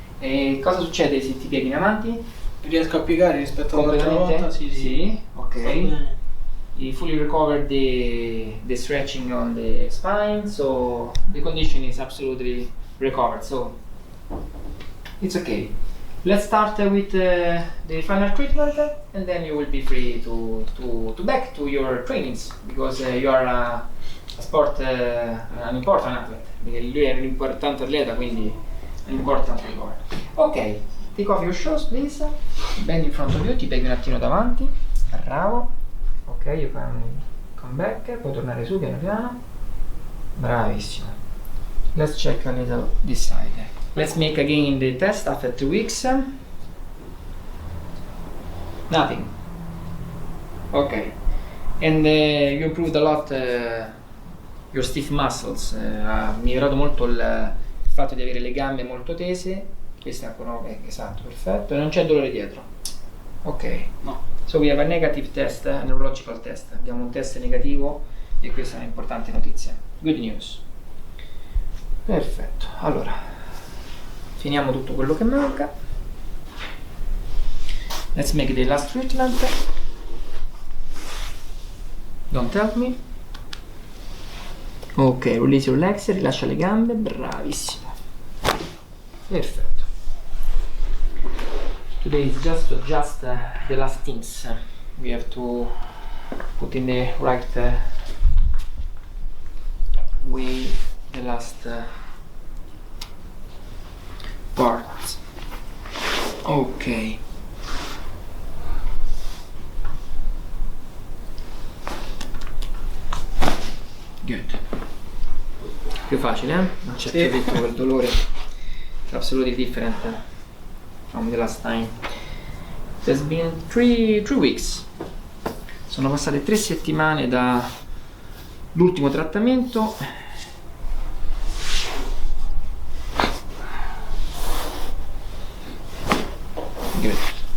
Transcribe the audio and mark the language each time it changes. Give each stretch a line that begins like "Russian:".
Italian: E cosa succede se ti pieghi in avanti? Riesco a piegare rispetto all'altra volta, sì. Ok.
English: You fully recovered the stretching on the spine, so the condition is absolutely recovered, so it's okay. Let's start with the final treatment and then you will be free to back to your trainings because you are a sport, an important athlete.
Italian: Perché lui è un importante atleta, quindi
English: an important recovery. Ok, take off your shoes please, bend in front of you,
Italian: ti pieghi un attimo davanti, bravo.
English: Ok, you can come back,
Italian: puoi tornare su piano piano. Bravissimo.
English: Let's check a little this side. Let's make again the test after 2 weeks. Nothing. Ok. And you improved a lot your stiff muscles.
Italian: Ha migliorato molto il fatto di avere le gambe molto tese. Questo è ancora esatto, perfetto. E non c'è dolore dietro. Ok. No.
English: So we have a negative test, a neurological test.
Italian: Abbiamo un test negativo e questa è un'importante notizia.
English: Good news.
Italian: Perfetto. Allora, finiamo tutto quello che manca.
English: Let's make the last treatment. Don't help me. Ok, release your legs,
Italian: rilascia le gambe, bravissimo.
English: Perfetto. Today is just to adjust the last things. We have to put in the right way the last parts. Ok.
Italian: Good. Più facile, eh? Non c'è più detto quel dolore.
English: It's absolutely different from the last time. It has been 3 weeks.
Italian: Sono passate 3 settimane da l'ultimo trattamento.
English: Good.